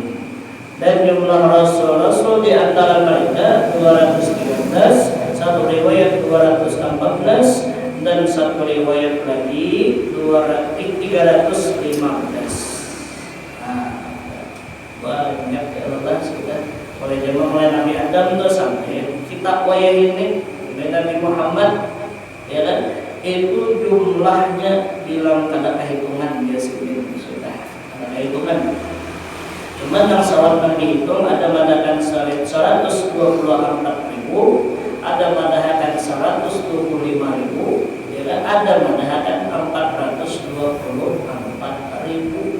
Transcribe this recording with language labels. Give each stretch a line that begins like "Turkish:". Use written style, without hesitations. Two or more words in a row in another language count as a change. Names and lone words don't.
Indonesian: Dan jumlah Rasul di antara mereka 213, satu riwayat 214, dan satu riwayat lagi 315.
Banjar: Banyak ya Allah sudah oleh jemaah mulai Nabi Adam itu sampai kitab wayah ini Nabi Muhammad, ya kan, itu jumlahnya bilang kada kehitungan dia sendiri sudah kada kehitungan. Cuma yang salat dihitung ada madakan 124.000, ada madakan 125.000, ya kan, ada madakan 424.000.